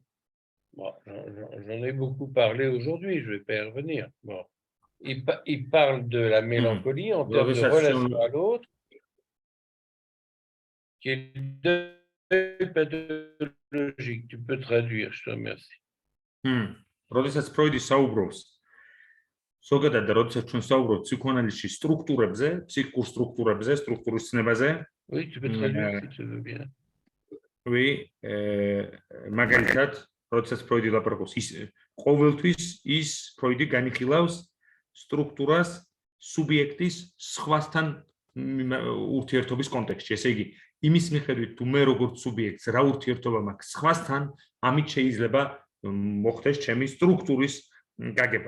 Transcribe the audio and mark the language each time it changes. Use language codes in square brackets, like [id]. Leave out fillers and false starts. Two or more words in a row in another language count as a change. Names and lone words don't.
[fr] Bon, j'en ai beaucoup parlé aujourd'hui, je ne vais pas y revenir. Bon. Il parle de la mélancolie en termes de relation à l'autre, qui est pathologique. Tu peux traduire, je te remercie. [ka] როდესაც ფროიდი საუბრობს, ზოგადად და როდესაც ჩვენ საუბრობთ ფსიქოანალიზში სტრუქტურებზე, ფსიქიკურ სტრუქტურებზე, სტრუქტურის ცნებაზე, [fr] Oui, tu peux traduire si tu veux bien. Oui, [ka] მაგალითად, როდესაც ფროიდი ლაპარაკობს, ის ყოველთვის ის ფროიდი განიხილავს სტრუქტურას სუბიექტის სხვასთან ურთიერთობის კონტექსტში. ესე იგი, იმის მიხედვით თუ მე როგორც სუბიექტს რა ურთიერთობა მაქვს სხვასთან, ამით შეიძლება მოხდეს ჩემი სტრუქტურის გაგება.